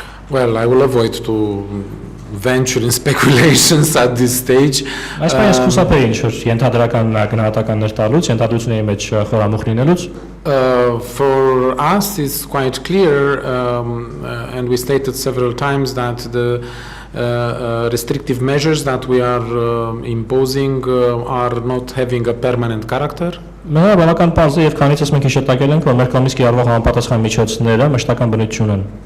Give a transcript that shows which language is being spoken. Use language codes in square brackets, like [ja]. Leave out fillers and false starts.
[en] Well, I will avoid to venture in speculations at this stage. [hy] Այսպես խուսափեի ինչ-որ ենթադրական գնահատականներ տալուց, ենթադրությունների մեջ խորամուխ լինելուց։ [en] For us, it's quite clear, and we stated several times that the restrictive measures that we are imposing are not having a permanent character. [hy] Մենք բավական պարզ է եւ քանիցս մենք հիշեցակել ենք, որ մեր կողմից կիրառվող համապատասխան միջոցները մշտական բնություն ունեն։